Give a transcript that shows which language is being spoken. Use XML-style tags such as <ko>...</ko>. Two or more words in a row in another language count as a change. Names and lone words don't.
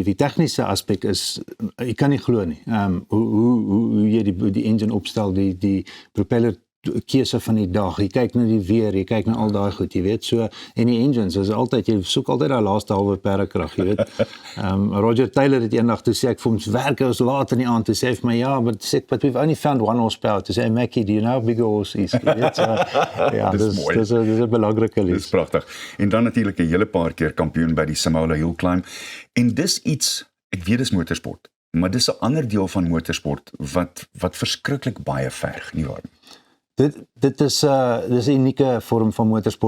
<af>Die tegniese aspek is, jy kan nie glo nie. Hoe jy die engine opstel, die propeller keuse van die dag, jy kyk na die weer, jy kyk na al daai goed, jy weet, so, en die engines, is altyd, jy soek altyd daai laaste halwe perdekrag, jy weet. Roger Taylor het eendag toe sê ek vir hom, werk ons laat in die aand, toe sê hy vir my, ja,</af> <en>but we've only found 1 horsepower,</en> <af>toe sê hy,</af> <en>Mackie, do you know how big a horse is?</en> <af>Jy weet, so, ja, dis 'n belangrike les. Dis pragtig. En dan natuurlik 'n hele paar keer kampioen by die Simola Hill Climb, en dis iets, ek weet dis motorsport, maar dis 'n ander deel van motorsport, wat verskriklik baie verg, nie waar? Dit is 'n unieke vorm van motorsport.</af>